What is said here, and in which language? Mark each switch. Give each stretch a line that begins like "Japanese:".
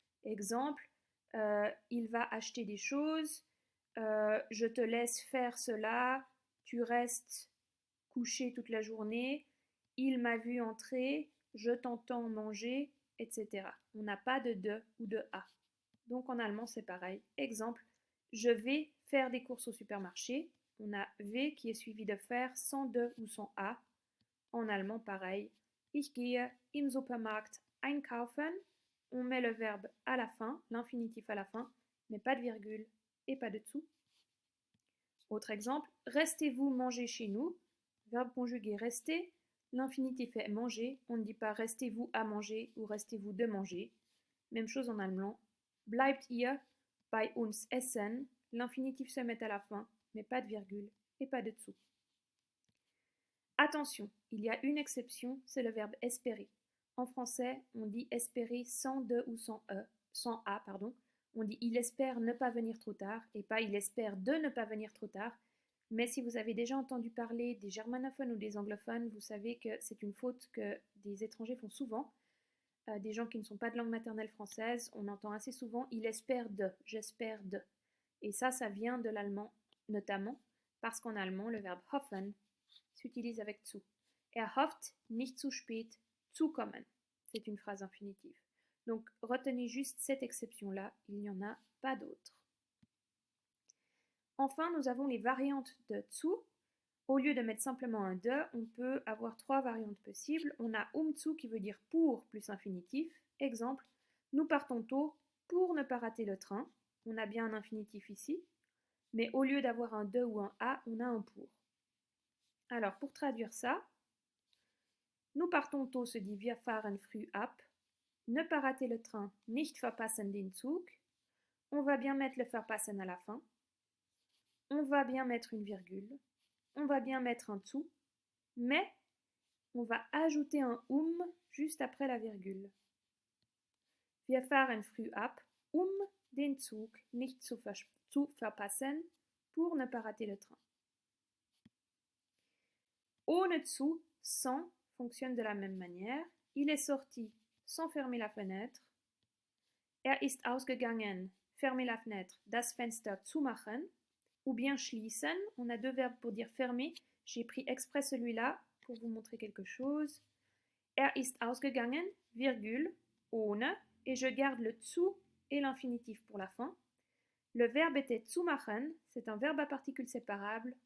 French: Exemple, il va acheter des choses, je te laisse faire cela, tu restes couché toute la journée, il m'a vu entrer, je t'entends manger, etc. On n'a pas de ou de a. Donc en allemand c'est pareil. Exemple, je vais faire des courses au supermarché. On a V qui est suivi de faire sans de ou sans a. En allemand pareil.
German: Ich gehe im Supermarkt einkaufen.
French: On met le verbe à la fin, l'infinitif à la fin, mais pas de virgule et pas de zu. Autre exemple, restez-vous manger chez nous. Verbe conjugué rester. L'infinitif est manger. On ne dit pas restez-vous à manger ou restez-vous de manger. Même chose en allemand.
German: Bleibt ihr bei uns essen.
French: L'infinitif se met à la fin, mais pas de virgule et pas de zu. Attention, il y a une exception, c'est le verbe espérer. En français, on dit espérer sans de ou sans a, On dit il espère ne pas venir trop tard et pas il espère de ne pas venir trop tard. Mais si vous avez déjà entendu parler des germanophones ou des anglophones, vous savez que c'est une faute que des étrangers font souvent. Des gens qui ne sont pas de langue maternelle française, on entend assez souvent il espère de, j'espère de. Et ça vient de l'allemand notamment parce qu'en allemand, le verbe hoffen s'utilise avec zu.
German: Hofft, nicht zu spät zu kommen.
French: C'est une phrase infinitive. Donc retenez juste cette exception-là, il n'y en a pas d'autres. Enfin, nous avons les variantes de zu. Au lieu de mettre simplement un de, on peut avoir 3 variantes possibles. On a zu qui veut dire pour plus infinitif. Exemple, nous partons tôt pour ne pas rater le train. On a bien un infinitif ici. Mais au lieu d'avoir un de ou un a, on a un pour. Alors, pour traduire ça, nous partons tôt se dit
German: wir fahren früh ab.
French: Ne pas rater le train,
German: nicht verpassen den Zug.
French: On va bien mettre le verpassen à la fin. On va bien mettre une virgule. On va bien mettre un zu. Mais on va ajouter un juste après la virgule.
German: Wir fahren früh ab, den Zug nicht zu verpassen,
French: pour ne pas rater le train. Ohne zu, sans, fonctionne de la même manière. Il est sorti sans fermer la fenêtre.
German: Ist ausgegangen,
French: fermer la fenêtre,
German: das Fenster zumachen.
French: Ou bien schließen, on a 2 verbes pour dire fermer. J'ai pris exprès celui-là pour vous montrer quelque chose.
German: Ist ausgegangen,
French: virgule, ohne, et je garde le zu et l'infinitif pour la fin. Le verbe était zumachen, c'est un verbe à particules séparables.